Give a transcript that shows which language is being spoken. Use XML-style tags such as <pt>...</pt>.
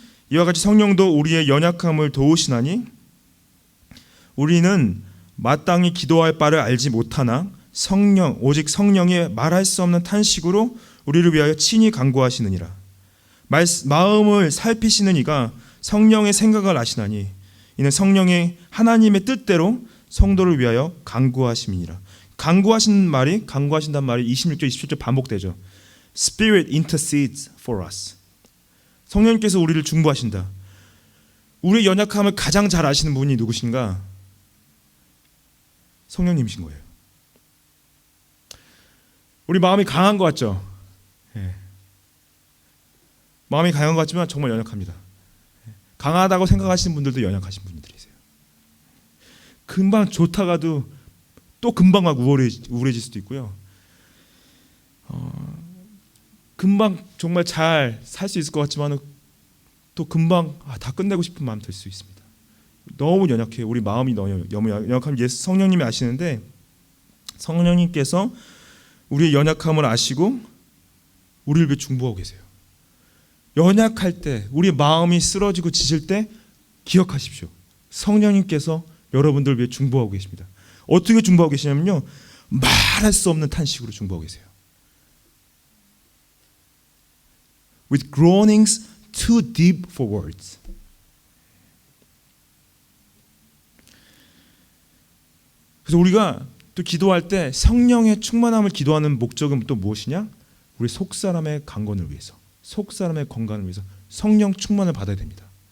<ko>이와 같이 성령도 우리의 연약함을 도우시나니 우리는 마땅히 기도할 바를 알지 못하나 오직 성령의 말할 수 없는 탄식으로 우리를 위하여 친히 간구하시느니라. 마음을 살피시는 이가 성령의 생각을 아시나니 이는 성령의 하나님의 뜻대로 성도를 위하여 간구하심이니라. 간구하신다는 말이 26절 27절 반복되죠.</ko> <en>Spirit intercedes for us.</en> <ko>성령님께서 우리를 중보하신다. 우리의 연약함을 가장 잘 아시는 분이 누구신가? 성령님이신 거예요. 우리 마음이 강한 것 같죠? 예. 마음이 강한 것 같지만 정말 연약합니다. 강하다고 생각하시는 분들도 연약하신 분들이세요. 금방 좋다가도 또 금방 막 우울해질 수도 있고요. 금방 정말 잘 살 수 있을 것 같지만 또 금방 다 끝내고 싶은 마음 들 수 있습니다. 너무 연약해요. 우리 마음이 너무 연약하면 예수 성령님이 아시는데 성령님께서 우리의 연약함을 아시고 우리를 위해 중보하고 계세요. 연약할 때 우리 마음이 쓰러지고 지칠 때 기억하십시오. 성령님께서 여러분들을 위해 중보하고 계십니다. 어떻게 중보하고 계시냐면요, 말할 수 없는 탄식으로 중보하고 계세요.</ko> <en>With groanings too deep for words.</en> <ko>그래서 우리가 또 기도할 때 성령의 충만함을 기도하는 목적은 또 무엇이냐? 우리 속사람의 강건을 위해서, 속사람의 건강을 위해서 성령 충만을 받아야 됩니다.</ko>